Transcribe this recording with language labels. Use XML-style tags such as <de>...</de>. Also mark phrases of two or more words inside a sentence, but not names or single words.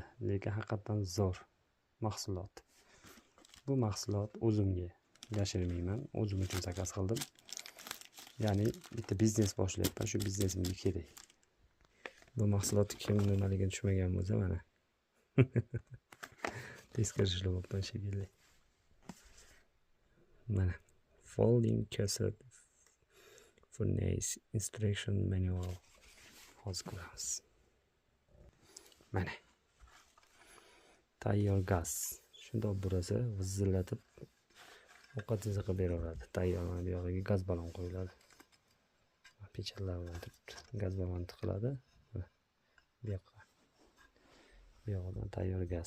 <uz>Lekin haqiqatan zo'r mahsulot. Bu mahsulot o'zimga yashirmayman, o'zim uchun zakaz qildim. Ya'ni bitta biznes boshlayapman, shu biznesimga kerak. Bu mahsulot kim nimaligini tushunmagan bo'lsa mana. Teskari ishlayapman shekilli. Mana</uz> <en>folding cassette furnace instruction manual</en> <uz>hozir ko'ramiz. Mana tayyor gaz. Shundoq burasi vizillatib ovqatingizni qilib beraveradi. Tayyor mana bu yoqqa gaz ballon qo'yiladi. Pechatlar bilan turibdi. Gaz ballon tiqiladi. Bu yoqqa. Bu yoqdan tayyor gaz.</uz>